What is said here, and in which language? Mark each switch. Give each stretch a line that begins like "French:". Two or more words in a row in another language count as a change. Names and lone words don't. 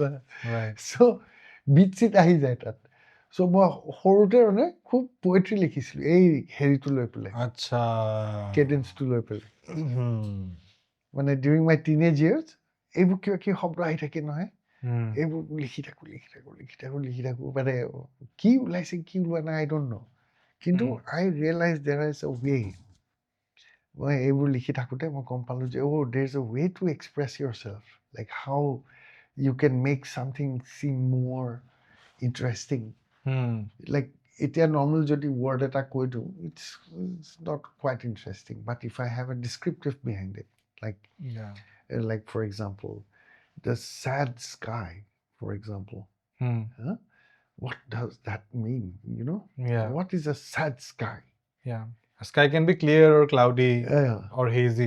Assamese: So beat চিট আহি যায় তাত. So মই সৰুতে খুব পোয়েট্ৰি লিখিছিলোঁ এই হেৰিটো লৈ পেলাই. আচ্ছা. কেডেন্সটো লৈ পেলাই.
English: during my teenage years,
Assamese: এইবোৰ কিবা কি শব্দ আহি থাকে নহয়, এইবোৰ লিখি থাকোঁ. মানে কি ওলাইছে কি ওলোৱা নাই,
English: I don't know. কিন্তু I realized there is a way.
Assamese: মই এইবোৰ লিখি থাকোঁতে মই গম পালোঁ যে
English: there's a way to express yourself, like how you can make something seem more interesting.
Assamese: Like এতিয়া normal যদি word এটা কৈ দিওঁ,
English: it's not quite interesting, but if I have a descriptive behind it, like for example, the sad sky, for example. What does that mean, What is a sad sky? A sky can be clear or cloudy or hazy.